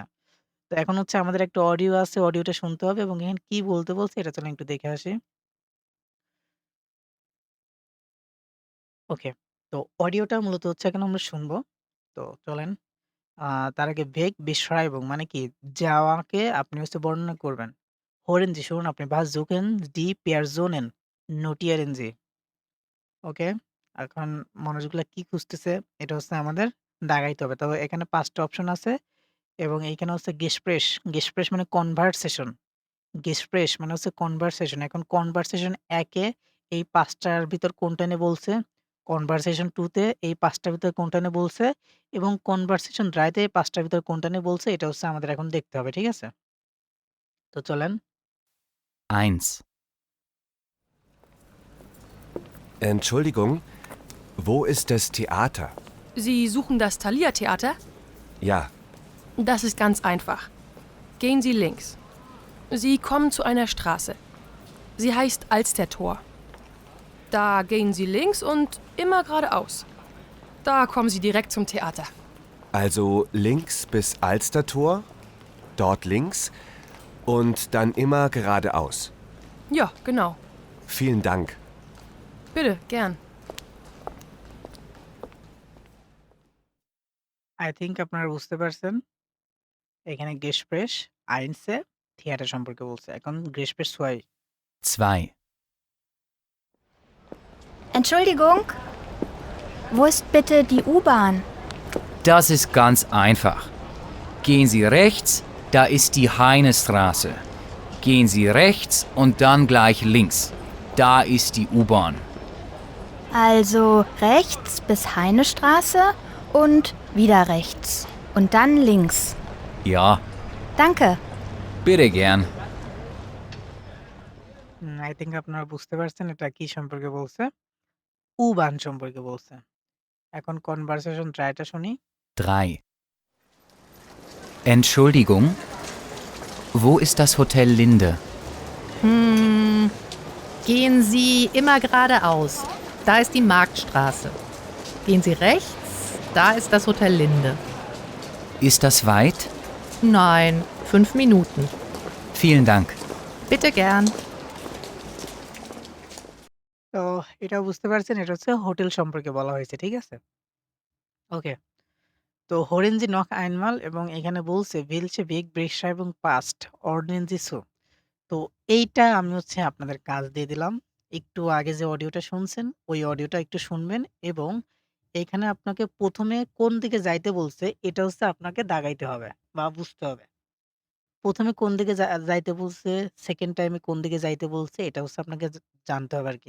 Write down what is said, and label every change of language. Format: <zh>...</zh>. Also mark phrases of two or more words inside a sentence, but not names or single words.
<bn>তো এখন হচ্ছে আমাদের একটা অডিও আছে, অডিওটা শুনতে হবে এবং এখানে কি বলতে বলছে এটা চলেন একটু দেখে আসি। ওকে। তো অডিওটা মূলত হচ্ছে এখন আমরা শুনবো। তো চলেন। আ তার আগে</bn> <de>Weg Beschreibung</de> <bn>মানে কি? যাওয়াকে আপনি হচ্ছে বর্ণনা করবেন।</bn> <de>Hören Sie</de> <bn>শুনুন আপনি</bn> <de>versuchen die Personen notieren Sie.</de> <bn>ওকে? এখন মানুষগুলা কি খুঁজতেছে এটা হচ্ছে আমাদের দাগাইতে হবে। তবে এখানে ৫ টা অপশন আছে এবং এইখানে হচ্ছে</bn> <de>Gespräch, Gespräch</de> <bn>মানে conversation, Gespräch মানে হচ্ছে conversation। এখন conversation ১ এ এই ৫ টার ভিতর কোনটা নিয়ে বলছে, conversation 2 তে এই ৫ টার ভিতর কোনটা নিয়ে বলছে এবং conversation 3 তে এই ৫ টার ভিতর কোনটা নিয়ে বলছে এটা হচ্ছে আমাদের এখন দেখতে হবে। ঠিক আছে? তো চলেন।</bn> <de>1. Entschuldigung, wo ist das Theater? Sie suchen das Thalia-Theater? Ja, Das ist ganz einfach. Gehen Sie links. Sie kommen zu einer Straße. Sie heißt Alstertor. Da gehen Sie links und immer geradeaus. Da kommen Sie direkt zum Theater. also links bis Alstertor, dort links und dann immer geradeaus. Ja, genau. Vielen Dank. Bitte, gern.</de> <en>I think</en> <bn>আপনারা বুঝতে পারছেন। এখানে Gespräch 1 এ থিয়েটার সম্পর্কে বলছে। এখন Gespräch 2</bn> <de>2. Entschuldigung, wo ist bitte die U-Bahn? Das ist ganz einfach. Gehen Sie rechts, da ist die Heinestraße. Gehen Sie rechts und dann gleich links. Da ist die U-Bahn. Also rechts bis Heinestraße und wieder rechts. Und dann links. Ja, Danke. bitte gern.</de> <en>I think</en> <bn>আপনারা বুঝতে পারছেন এটা কি সম্পর্কে বলছে? U-Bahn সম্পর্কে বলছে। এখন conversation 3 টা শুনি।</bn> <de>3. Entschuldigung, wo ist das Hotel Linde? Gehen Sie immer geradeaus. Da ist die Marktstraße. Gehen Sie rechts, da ist das Hotel Linde. Ist das weit? Nein, 5 Minuten. Vielen Dank. Bitte gern.</de> <bn>তো এটা বুঝতে পারছেন এটা হচ্ছে হোটেল সম্পর্কে বলা হয়েছে। ঠিক আছে? ওকে। তো</bn> <de>Hören Sie noch einmal</de> <bn>এবং এখানে বলছে</bn> <de>welche Wegbeschreibung passt? Ordnen Sie zu.</de> <bn>তো এইটা আমি হচ্ছে আপনাদের কাজ দিয়ে দিলাম। একটু আগে যে অডিওটা শুনছেন, ওই অডিওটা একটু শুনবেন এবং এইখানে আপনাকে ১ম এ কোন দিকে যাইতে বলছে, এটা হচ্ছে আপনাকে দাগাইতে হবে বা বুঝতে হবে। ১ম এ কোন দিকে যাইতে বলছে, 2nd টাইমে কোন দিকে যাইতে বলছে, এটা হচ্ছে আপনাকে জানতে হবে আরকি।</bn>